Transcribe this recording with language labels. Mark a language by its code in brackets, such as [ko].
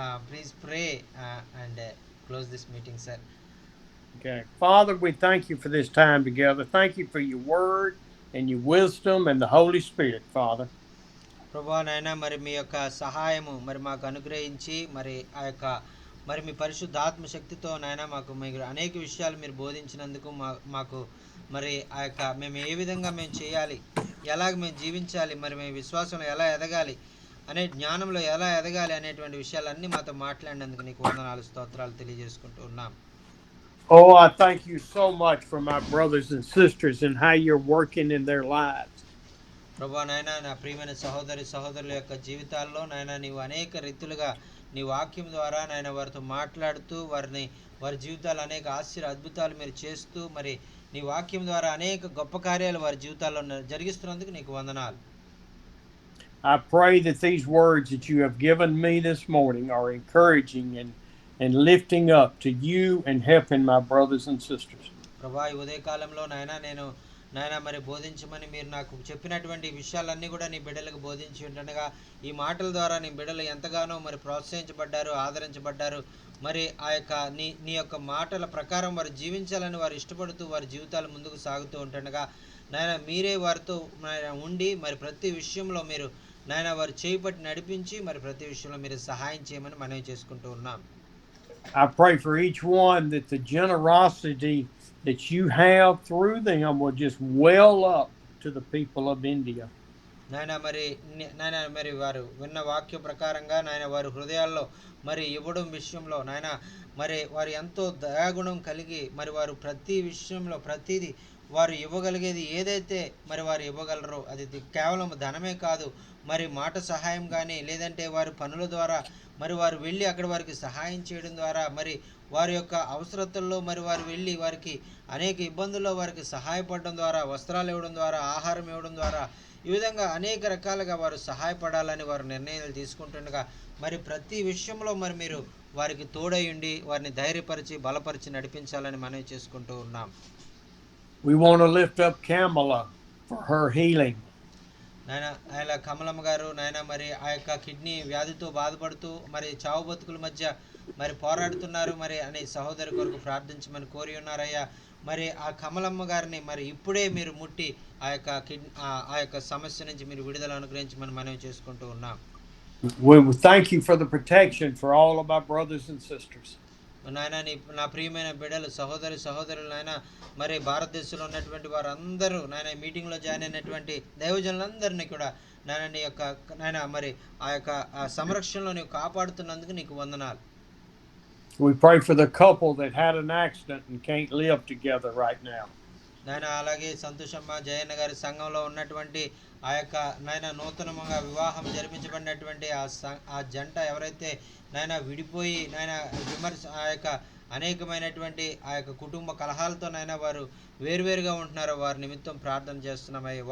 [en] Please pray and close this meeting, sir. Okay. Father, we thank you for this time together. Thank you for your word and your wisdom and the Holy Spirit, Father. [te] ప్రభువా నాయన, మరి మీ యొక్క సహాయము మరి మాకు అనుగ్రహించి, మరి ఆ యొక్క మరి మీ పరిశుద్ధాత్మ శక్తితో నాయన మాకు మీరు అనేక విషయాలు మీరు బోధించినందుకు మాకు మరి ఆ యొక్క మేము ఏ విధంగా మేము చేయాలి, ఎలాగ మేము జీవించాలి, మరి మేము విశ్వాసంలో ఎలా ఎదగాలి, అనే జ్ఞానంలో ఎలా ఎదగాలి అనేటువంటి విషయాలన్నీ మాతో మాట్లాడినందుకు నీకు వందనాలు, స్తోత్రాలు తెలియజేసుకుంటూ ఉన్నాం. [en] Oh, I thank you so much for my brothers and sisters and how you're working in their lives. [te] ప్రభువా నాయన, నా ప్రియమైన సహోదరుల యొక్క జీవితాల్లో నాయన నీవు అనేక రీతులుగా నీ వాక్యం ద్వారా నాయన వారితో మాట్లాడుతూ వారి జీవితాలు అనేక అద్భుతాలు మీరు చేస్తూ, మరి నీ వాక్యం ద్వారా అనేక గొప్ప కార్యాలు వారి జీవితాల్లో జరిగిస్తున్నందుకు నీకు వందనాలు. [en] I pray that these words that you have given me this morning are encouraging and lifting up to you and helping my brothers and sisters. [te] ప్రభా, ఈ ఉదయకాలంలో నాయన మరి బోధించమని మీరు నాకు చెప్పినటువంటి విషయాలన్నీ కూడా నీ బిడ్డలకు బోధించి ఉంటుండగా, ఈ మాటల ద్వారా నీ బిడ్డలు ఎంతగానో మరి ప్రోత్సహించబడ్డారు, ఆదరించబడ్డారు. మరి ఆ యొక్క నీ యొక్క మాటల ప్రకారం వారు జీవించాలని వారు ఇష్టపడుతూ వారి జీవితాలు ముందుకు సాగుతూ ఉంటుండగా, నాయన మీరే వారితో ఉండి మరి ప్రతి విషయంలో మీరు నాయన వారు చేయిపట్టి నడిపించి మరి ప్రతి విషయంలో మీరు సహాయం చేయమని మనవి చేసుకుంటూ ఉన్నాం. [en] I pray for each one that the generosity that you have through them will just well up to the people of India. [te] నాయన మరి వారు విన్న వాక్య ప్రకారంగా నాయన వారి హృదయాల్లో మరి ఇవ్వడం విషయంలో నాయన మరి వారు ఎంతో దయాగుణం కలిగి, మరి వారు ప్రతి విషయంలో ప్రతిదీ వారు ఇవ్వగలిగేది ఏదైతే మరి వారు ఇవ్వగలరో అది కేవలం ధనమే కాదు, మరి మాట సహాయం కానీ, లేదంటే వారి పనుల ద్వారా మరి వారు వెళ్ళి అక్కడ వారికి సహాయం చేయడం ద్వారా, మరి వారి యొక్క అవసరతల్లో మరి వారు వెళ్ళి వారికి అనేక ఇబ్బందుల్లో వారికి సహాయపడడం ద్వారా, వస్త్రాలు ఇవ్వడం ద్వారా, ఆహారం ఇవ్వడం ద్వారా, ఈ విధంగా అనేక రకాలుగా వారు సహాయపడాలని వారు నిర్ణయాలు తీసుకుంటుండగా, మరి ప్రతి విషయంలో మరి మీరు వారికి తోడై ఉండి వారిని ధైర్యపరిచి బలపరిచి నడిపించాలని మనవి చేసుకుంటూ ఉన్నాం. [en] We want to lift up Kamala for her healing. [te] నాయన ఆయన కమలమ్మ గారు నాయన మరి ఆ యొక్క కిడ్నీ వ్యాధితో బాధపడుతూ మరి చావు బతుకుల మధ్య మరి పోరాడుతున్నారు మరి అని సహోదరి కొరకు ప్రార్థించమని కోరి ఉన్నారయ్యా. మరి ఆ కమలమ్మ గారిని మరి ఇప్పుడే మీరు ముట్టి ఆ యొక్క ఆ యొక్క సమస్య నుంచి మీరు విడుదల అనుగ్రహించమని మనవి చేసుకుంటూ ఉన్నాం. [en] We thank you for the protection for all of our brothers and sisters. [te] నాయన నా ప్రియమైన బిడ్డలు సహోదరులు నాయన మరి భారతదేశంలో ఉన్నటువంటి వారందరూ నాయన మీటింగ్లో జాయిన్ అయినటువంటి దైవజనులందరినీ కూడా నాయన నీ యొక్క నాయన మరి ఆ యొక్క సంరక్షణలో నీవు కాపాడుతున్నందుకు నీకు వందనాలు. [en] We pray for the couple that had an accident and can't live together right now. [te] నాయన అలాగే సంతోషమ్మ జయన్న గారి సంఘంలో ఉన్నటువంటి ఆ యొక్క నాయన నూతనంగా వివాహం జరిపించబడినటువంటి ఆ జంట ఎవరైతే నాయన విడిపోయి నాయన ఆ యొక్క అనేకమైనటువంటి ఆ యొక్క కుటుంబ కలహాలతో నాయన వారు వేరువేరుగా ఉంటున్నారో వారి నిమిత్తం ప్రార్థన చేస్తున్నామయ్య.